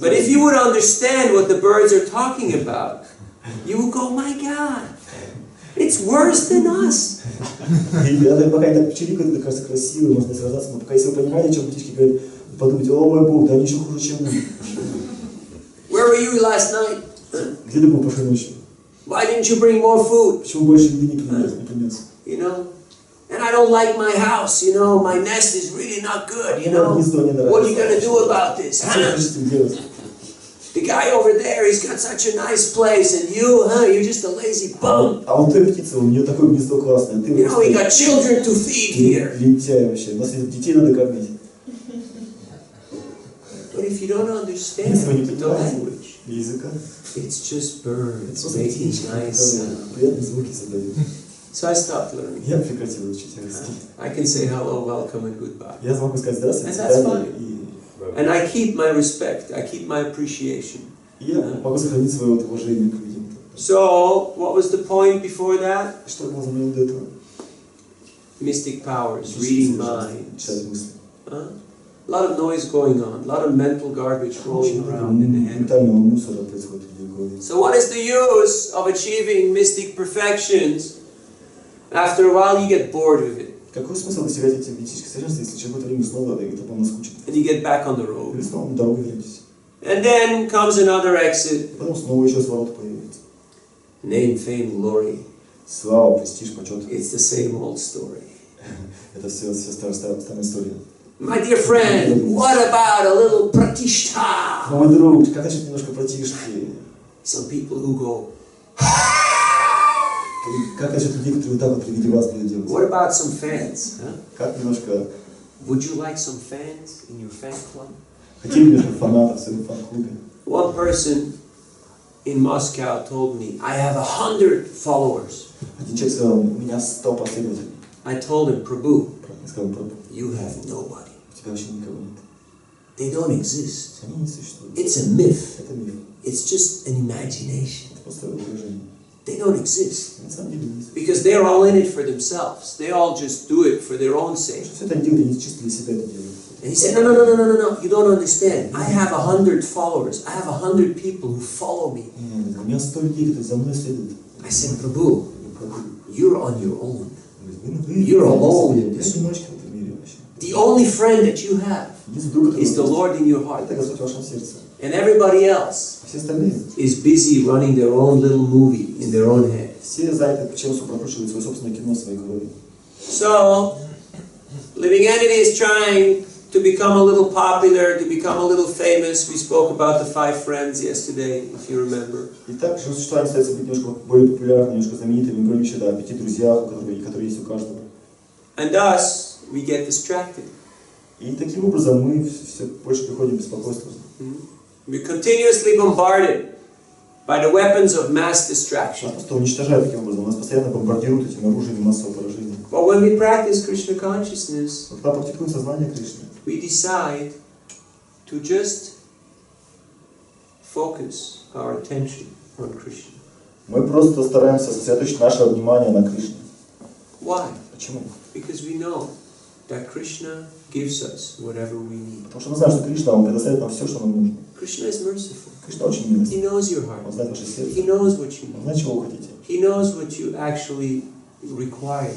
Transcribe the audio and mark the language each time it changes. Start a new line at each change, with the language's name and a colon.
English: But if you would understand what the birds are talking about, you would go, my God, it's worse than us.
Russian: И пока они так чирикают, это кажется красиво, можно наслаждаться, но пока если вы понимаете, о чем птички говорят, подумайте, о мой Бог, да они еще хуже, чем мы.
English: Where were you last night?
Russian: Где ты был прошлой ночью?
English: Why didn't you bring more food?
Russian: Почему больше еды не принес?
English: You know? And I don't like my house, you know, my nest is really not good, you know. What are you going to do about this? Huh? The guy over there, he's got such a nice place, and you, you're just a lazy bum.
Russian: А вот той птица, у нее такое гнездо классное.
English: You know, we got children to feed here.
Russian: Лентяй вообще. У нас детей надо кормить.
English: But if you don't understand
Russian: Если вы не
English: the
Russian: понимаете
English: language,
Russian: языка,
English: it's just birds making nice sound.
Russian: приятные звуки создают.
English: So I stopped learning.
Russian: Я прекратил учить английский.
English: I can say hello, welcome, and goodbye.
Russian: Я смогу сказать здравствуйте,
English: And that's
Russian: свидания
English: fine. And I keep my respect, I keep my appreciation.
Russian: и я могу сохранить свое уважение к людям.
English: So, what was the point before that?
Russian: Что было за мной до этого?
English: Mystic powers, reading minds.
Russian: Читать мысли.
English: A lot of noise going on, a lot of mental garbage rolling around in the head.
Russian: Ментального мусора происходит в голове.
English: So what is the use of achieving mystic perfections? After a while you get bored with it.
Russian: Какой смысл достигать этих мистических совершенств, если через какое-то время снова это вам наскучит?
English: And you get back on the road.
Russian: Или снова на дорогу вернетесь.
English: And then comes another exit.
Russian: Потом снова еще сворот появится.
English: Name, fame, glory.
Russian: Слава, престиж, почет.
English: It's the same old story.
Russian: Это все старая история.
English: My dear friend, what about a little pratishta?
Russian: Мой друг, как насчет немножко пратишки?
English: Some people who go,
Russian: Как насчет людей, которые вот так вот при виде вас будут делать?
English: what about some fans? Huh?
Russian: Как немножко...
English: Would you like some fans in your fan club?
Russian: Хотели немножко фанатов в своем фан-клубе?
English: One person in Moscow told me, I have 100 followers.
Russian: Один человек сказал, у меня 100 последователей.
English: I told him, Prabhu,
Russian: Я сказал, прабху,
English: you have nobody.
Russian: у тебя вообще никого нет.
English: They don't exist.
Russian: Они не существуют.
English: It's a myth.
Russian: Это миф.
English: It's just an imagination.
Russian: Это просто воображение.
English: They don't exist.
Russian: На самом деле не существует.
English: Because they're all in it for themselves. They all just do it for their own sake.
Russian: Все это делают, они чисто для себя это делают.
English: And he said, no, you don't understand. I have 100 followers. I have 100 people who follow me.
Russian: У меня 100 людей, которые за мной следуют.
English: I said, Prabhu, you're on your own. You're You're alone in this.
Russian: одиночка в этом мире вообще.
English: The only friend that you have
Russian: Единственный друг, который
English: is the Lord in your heart.
Russian: это Господь в вашем сердце.
English: And everybody else
Russian: Все остальные,
English: is busy running their own little movie in their own head.
Russian: все заняты чем-то, прокручивают свое собственное кино в своей голове.
English: So, living entity is trying to become a little popular, to become a little famous. We spoke about the 5 friends yesterday, if you remember.
Russian: Итак, существование старается быть немножко более популярным, немножко знаменитым. Мы говорим еще о 5 друзьях, которые есть у каждого.
English: And thus, we get distracted.
Russian: И таким образом мы все больше приходим в беспокойство.
English: We're continuously bombarded by the weapons of mass distraction.
Russian: Нас просто уничтожают таким образом. Нас постоянно бомбардируют этими оружиями массового поражения.
English: But when we practice Krishna consciousness,
Russian: Когда практикуем сознание Кришны,
English: we decide to just focus our attention on Krishna.
Russian: мы просто стараемся сосредоточить наше внимание на Кришне.
English: Why?
Russian: Почему?
English: Because we know that Krishna gives us whatever we need.
Russian: Потому что мы знаем, что Кришна, Он предоставит нам все, что нам нужно.
English: Krishna is merciful.
Russian: Кришна очень милостив.
English: He knows your heart.
Russian: Он знает ваше сердце.
English: He knows what you
Russian: Он
English: need.
Russian: знает, чего вы хотите.
English: He knows what you actually require.